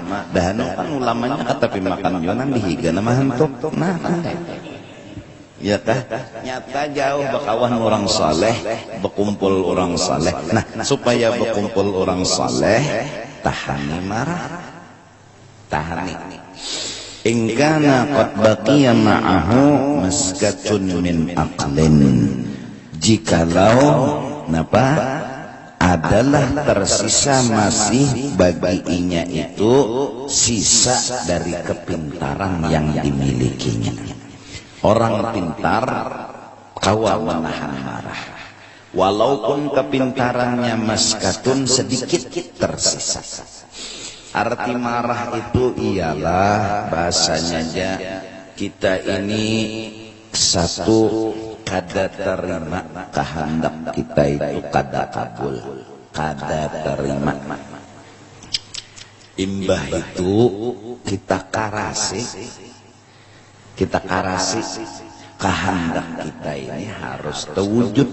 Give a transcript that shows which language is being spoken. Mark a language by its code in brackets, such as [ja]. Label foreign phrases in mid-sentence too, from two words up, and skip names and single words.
[bjn] Dan kan ulamanya tapi makan juga nang dihiga nama hantuk. Nah Ya tah, nyata jauh bakawan orang saleh, berkumpul orang saleh. Nah, supaya berkumpul orang saleh, tahani marah, tahani. [ar] In kana qad baqiya ma'ahu maskatun min aqlin. [bjn] Jikalau napa adalah tersisa masih baginya itu sisa dari kepintaran yang dimilikinya. Orang pintar kawal menahan marah, walaupun kepintarannya maskatun sedikit tersisa. Arti marah itu ialah bahasanya aja kita ini satu kada terima kehendak kita itu kada kabul, kada terima. Imbah itu kita karasi kehendak kita ini harus terwujud.